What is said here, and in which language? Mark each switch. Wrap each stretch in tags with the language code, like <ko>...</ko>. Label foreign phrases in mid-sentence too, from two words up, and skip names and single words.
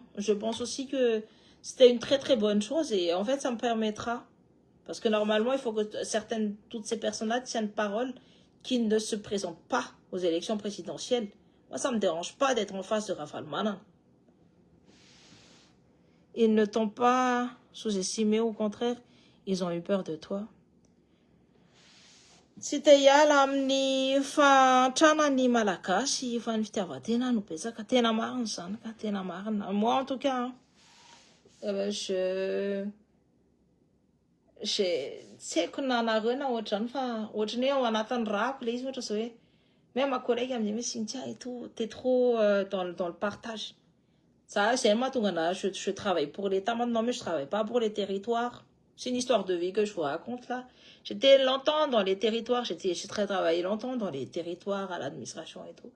<fr>Je pense aussi que c'était une très très bonne chose et en fait ça me permettra, parce que normalement il faut que toutes ces personnes-là tiennent parole, qui ne se présentent pas aux élections présidentielles. Moi ça me dérange pas d'être en face de Ravalomanana. Ils ne t'ont pas sous-estimé, au contraire, ils ont eu peur de toi.</fr> <mg>Tsy te hiala amin'ny fantrana ny malagasy fa ny fitiavan-tena no betsaka, tena marina zany ka tena marina.</mg> <fr>Moi en tout cas, je</fr> <mg>tsy haiko na nareo na ohatrany fa ohatrany hoe ao anatin'ny rako le izy ohatra zao hoe</mg> <fr>même ma collègue elle me dit mais Cynthia et tout, t'es trop dans le partage. Ça c'est moi tout gana, je travaille pour l'État maintenant mais je travaille pas pour les territoires. C'est une histoire de vie que je vous raconte là. J'étais longtemps dans les territoires, j'ai travaillé longtemps dans les territoires, à l'administration et tout.</fr>